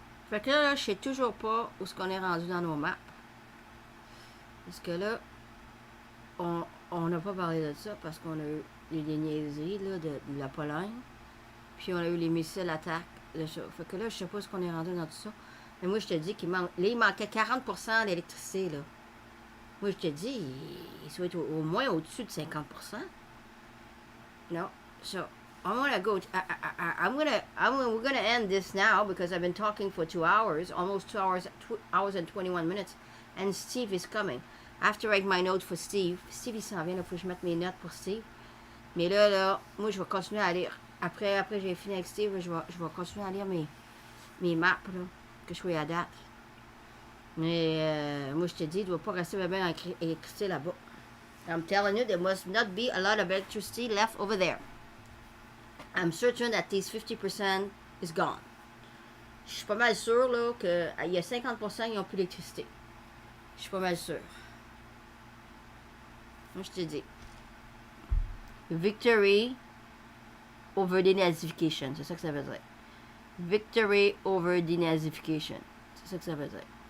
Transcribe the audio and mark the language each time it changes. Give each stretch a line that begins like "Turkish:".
French: Fait que là, je sais toujours pas où est-ce qu'on est rendu dans nos maps. Parce que là, on n'a pas parlé de ça parce qu'on a eu des niaiseries là, de la Pologne. Puis on a eu les missiles attaques. Fait que là, je sais pas où est-ce qu'on est rendu dans tout ça. Mais moi, je te dis qu'il manque. Là, il manquait 40% d'électricité, là. Moi, je te dis, il doit être au moins au-dessus de 50%.
English: No. So, I'm gonna go. We're gonna end this now because I've been talking for 2 hours, almost 2 hours, 2 hours and 21 minutes, and Steve is coming. I have to write my note for Steve.
French: Steve, il s'en vient, il faut que je mette mes notes pour Steve. Mais là, moi, je vais continuer à lire. Après j'ai fini avec Steve, je vais continuer à lire mes maps, là, que je sois à date. Mais moi, je te dis, il ne doit pas rester bien électricité là-bas.
English: I'm telling you, there must not be a lot of electricity left over there. I'm certain that this 50% is gone.
French: Je suis pas mal sûr là qu'il y a 50% qui n'ont plus d'électricité. Je suis pas mal sûr. Moi, je te dis.
English: Victory over denazification.
French: C'est ça que ça veut dire.
English: Victory over denazification.
French: C'est ça que ça veut dire.